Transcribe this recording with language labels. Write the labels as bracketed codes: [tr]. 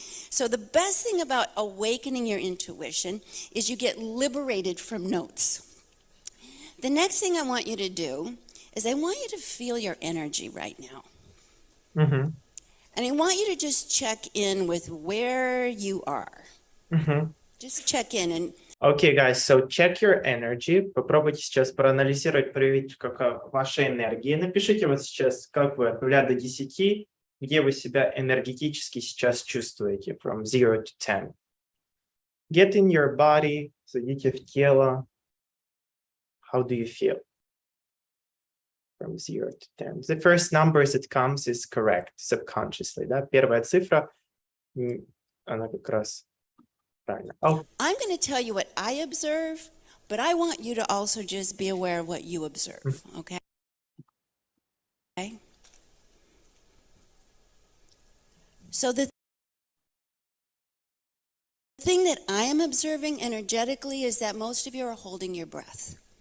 [en] So the best thing about awakening your intuition is you get liberated from notes. The next thing I want you to do is I want you to feel your energy right now. Mm-hmm. And I want you to just check in with where you are. Mm-hmm. Just check in and Okay, guys, so check your energy. [ru] Попробуйте сейчас проанализировать, проверить, как ваша энергия. Напишите вот сейчас, как вы от 0 до 10, где вы себя энергетически сейчас чувствуете, [en] from 0 to 10. Get in your body, [ru] зайдите в тело. [en] How do you feel? From 0 to 10. The first numbers that comes is correct, subconsciously. [ru] Да? Первая цифра, она как раз правильно. Oh. [en] I'm going to tell you what I observe, but I want you to also just be aware of what you observe, okay? Okay? So the thing that I am observing energetically is that most of you are holding your breath.